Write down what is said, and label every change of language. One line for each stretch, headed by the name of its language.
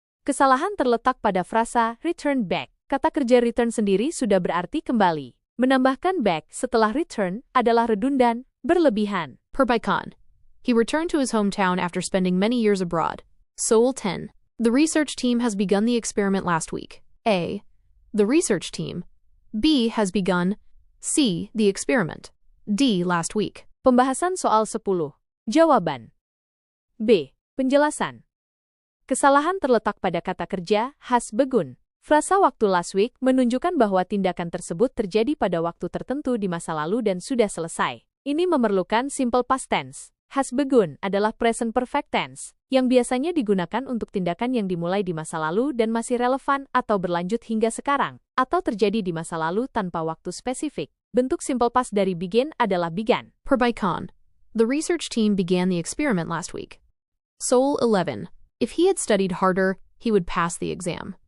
Indonesian: Kesalahan terletak pada frasa return back. Kata kerja return sendiri sudah berarti kembali. Menambahkan back setelah return adalah redundan, berlebihan. Perbaikan.
English: He returned to his hometown after spending many years abroad.
Indonesian: Soul 10.
English: The research team has begun the experiment last week. A. The research team. B. Has begun. C. The experiment. D. Last week.
Indonesian: Pembahasan soal 10. Jawaban. B. Penjelasan. Kesalahan terletak pada kata kerja has begun. Frasa waktu last week menunjukkan bahwa tindakan tersebut terjadi pada waktu tertentu di masa lalu dan sudah selesai. Ini memerlukan simple past tense. Has begun adalah present perfect tense, yang biasanya digunakan untuk tindakan yang dimulai di masa lalu dan masih relevan atau berlanjut hingga sekarang, atau terjadi di masa lalu tanpa waktu spesifik. Bentuk simple past dari begin adalah began. Perbaikan.
English: The research team began the experiment last week.
Indonesian: Soul 11.
English: If he had studied harder, he would pass the exam.